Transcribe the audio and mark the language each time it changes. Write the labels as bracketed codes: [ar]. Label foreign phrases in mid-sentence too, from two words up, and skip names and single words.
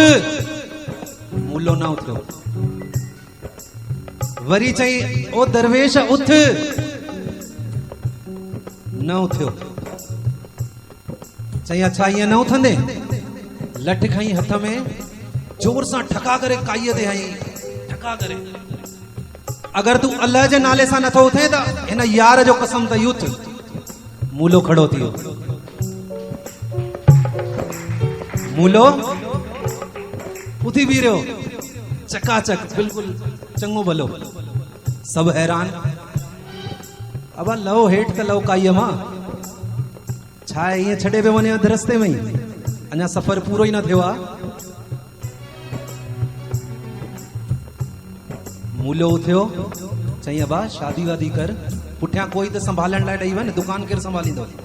[sd] मूलो न उथियो। वरी चई, ओ दरवेश, उथ। न उथियो। चई, अच्छा ईअं न उथंदे? लठ खई हथ में, जोर सां ठका करे काईअ ते हई, ठका करे। अगर तू अल्लाह जे नाले सां नथो उथे त हिन यार जो कसम तई, उथ। मूलो खड़ो थी वियो। मूलो उथी बीह रहियो, चकाचक, बिल्कुल चङो भलो। सब हैरान, अब लहो हेठ त लहो काईअ मां, छा आहे ईअं छॾे पियो वञे अधु रस्ते में ई, अञा सफ़र पूरो ई न थियो आहे। मूलो उथियो, चई, अबा शादी वादी कर, पुठियां कोई त संभालण लाइ ॾेई वञ, दुकान केरु संभालींदो?